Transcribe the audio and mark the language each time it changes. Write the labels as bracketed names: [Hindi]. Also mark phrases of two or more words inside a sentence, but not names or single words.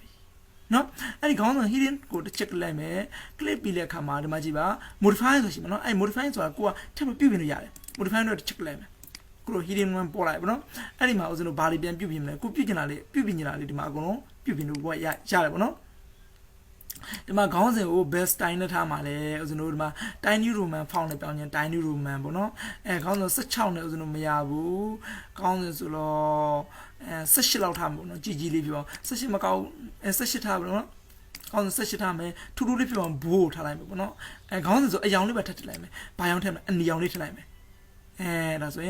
[Burmese] ပြီနော်အဲ့ဒီခေါင်းစဉ် hidden ကိုတစ်ချက်လိုက်မယ် click ပြီးတဲ့အခါမှာဒီမှာကြည့်ပါ modify ဆိုရှင်နော်အဲ့ modify ဆိုတာကိုကထပ်ပြီးပြုပြင်လို့ရတယ် modify တော့တစ်ချက်လိုက်မယ်ကိုလို [English] hidden one [Burmese] ပေါ်လိုက်ပါနော်အဲ့ဒီမှာဦးဇင်းတို့ဘာတွေပြန်ပြုပြင်မလဲကိုပြုပြင်တာလေးဒီမှာအကုန်လုံးပြုပြင်လို့ရတယ်ပေါ့နော်ဒီမှာခေါင်းစဉ်ကို [English] best style [Burmese] နဲ့ထားမှာလဲဦးဇင်းတို့ဒီမှာ [English] tiny roman font [Burmese] နဲ့ပြောင်းရင် [English] tiny roman [Burmese] ပေါ့နော်ခေါင်းစဉ်16နဲ့ဦးဇင်းတို့မရဘူးခေါင်းစဉ်ဆိုတော့ 18လောက်ထားမှာပေါ့နော်ကြီးလေးပြော18မကောက်18ထားပါတော့ခေါင်းစဉ်18ထားမယ်ထူးထူးလေးပြောအောင်ဘိုးထားလိုက်မယ်ပေါ့နော်ခေါင်းစဉ်ဆိုအယောင်လေးပဲထပ်ထည့်လိုက်မယ်ဘာယောင်ထည့်မလဲအနီယောင်လေးထည့်လိုက်မယ်ဒါဆို